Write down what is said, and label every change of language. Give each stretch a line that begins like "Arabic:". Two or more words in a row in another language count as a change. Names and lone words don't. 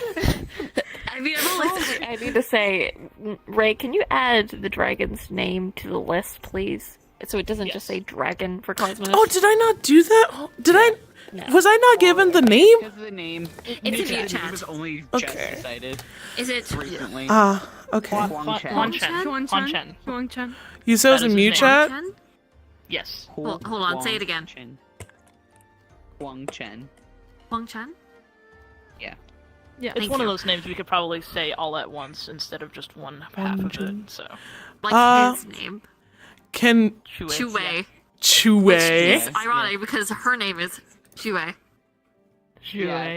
English: I mean, I need to say, Ray, can you add the dragon's name to the list, please? So it doesn't just Yes. say dragon for Cosmos. Oh, did I not do that? Oh, did I? No. Was I not given the name? Because of the name, It's a the VRChat. name was only Okay. just decided Is it? recently. Ah, okay. Huang Chen. Huang Chen. Huang Huang Chen. Chen. Huang Chen. You said it was That in is mute his name. chat? Chen? Yes. Hold on, say it again. Chen. Huang Chen. Huang Chen? Yeah. It's Thank one you. of those names we could probably say all at once instead of just one half of Chen. it, so. Like his name. Can Chue. Yeah. Chue? Which Yes, is ironic because her name is Chue. Chue.